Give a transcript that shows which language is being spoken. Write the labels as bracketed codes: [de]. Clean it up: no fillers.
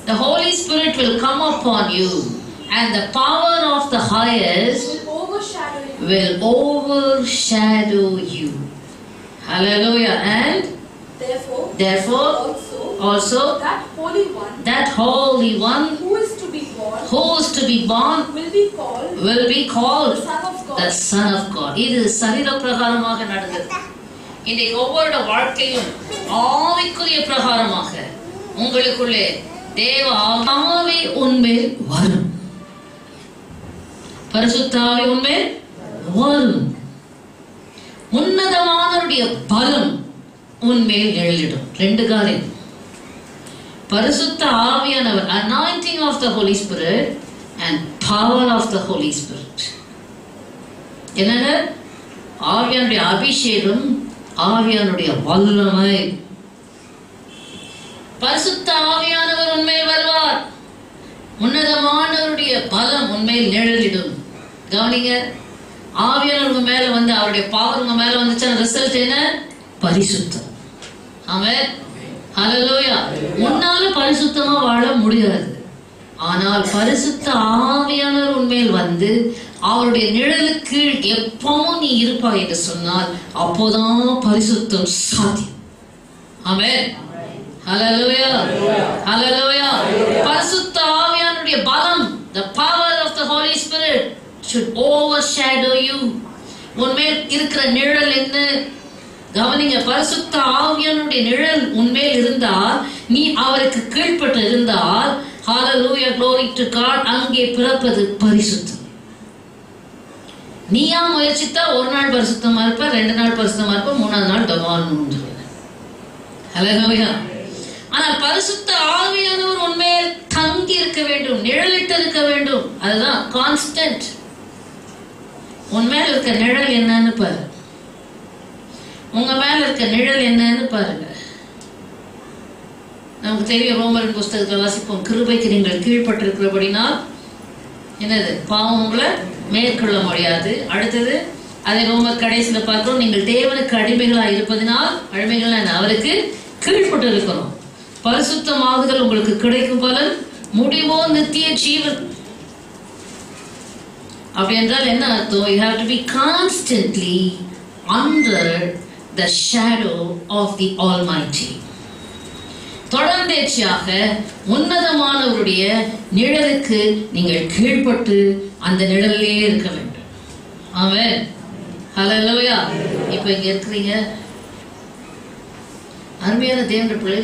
[en] the Holy Spirit will come upon you, and the power of the highest will overshadow you. Hallelujah. And therefore also that holy one who is to be born will be called the Son of God. [ta] இது சரீர பிரகாரமாக நடந்தது. இன்றைக்கு ஒவ்வொரு வாழ்க்கையும் ஆவிக்குரிய பிரகாரமாக உங்களுக்குள்ளே தேவ ஆவி உன்மேல் வரும், பரிசுத்த ஆவி உன்மேல் வரும், உன்னதமானவருடைய பலம் உன்மேல் நிழலிடும். 2 காரியம். பரிசுத்த ஆவியானவர், [en] anointing of the Holy Spirit and power of the Holy Spirit. [ta] என்னங்க? ஆவியானுடைய அபிஷேகம், ஆவியானுடைய வல்லமை. பரிசுத்த ஆவியானவர் உன்மேல் வருவார், உன்னதமானவருடைய பலம் உன்மேல் நிழலிடும். கவனிங்க, ஆவியானவர் உங்க மேல வந்து அவருடைய பவர் உங்க மேல வந்துச்சுன்னா ரிசல்ட் என்ன? பரிசுத்தம். ஆமென். ஹல்லேலூயா. உன்னால பரிசுத்தமா வாழ முடியாது. ஆனால் பரிசுத்த ஆவியானவர் உன்மேல் வந்து அவருடைய நிழலுக்கு எப்பவும் நீ இருப்பாய் என்று சொன்னால் அப்போதான் பரிசுத்தம் சாத்தியம். ஆமென். ஹல்லேலூயா. ஹல்லேலூயா. பரிசுத்த ஆவியானவருடைய பலம், [en] the power of the Holy Spirit should overshadow you. [ta] உன்மேல் இருக்கிற நிழல் என்ன? கவனிங்க, பரிசுத்த ஆவியானுடைய நிழல் உன்மேல் இருந்தால், நீ அவருக்கு கீழ்ப்பட்டு இருந்தால், ஹalleluya, [en] glory to God, [ta] அங்கே பிறப்பது பரிசுத்தம். நீயா முயற்சித்தா ஒரு நாள் பரிசுத்தமா இருப்ப, 2 நாள் பரிசுத்தமா இருப்ப, 3ஆவது நாள் டமால் முடிஞ்சிடும். ஹalleluya. ஆனால் பரிசுத்த ஆவியானவர் உன்மேல் தங்கி இருக்க வேண்டும், நிழலிட்டு இருக்க வேண்டும். அதுதான் கான்ஸ்டன்ட். உன்மேல் இருக்க நிழல் என்னன்னு பாரு. உங்க மேல இருக்க நிழல் என்னன்னு பாருங்க. நமக்கு தெரியும், ரோமரின் புஸ்தகத்தில் வாசிப்போம், கிருபைக்கு நீங்கள் கீழ்பட்டிருக்கிறபடினால் என்னது? பாவம் உங்களை மேற்கொள்ள முடியாது. அடுத்தது அதை ரோமர் கடைசியில் பார்க்கிறோம், நீங்கள் தேவனுக்கு அடிமைகளாக இருப்பதினால், அடிமைகள் அவருக்கு கீழ்பட்டு இருக்கிறோம். பரிசுத்தமாகுதல் உங்களுக்கு கிடைக்கும் பலன், முடிவோ நித்திய ஜீவன். அப்படி என்றால் என்ன அர்த்தம்? [en] You have to be constantly under the shadow of the Almighty. [ta] தொடர்ந்தேச்சியாக உன்னதமானவருடைய நிழலுக்கு நீங்கள் கீழ்ப்பட்டு அந்த நிழலிலே இருக்க வேண்டும். ஆமென். ஹல்லேலூயா. இப்போ இங்க இருக்கிறீங்க அருமையான தேவனுடைய பிள்ளைகள்.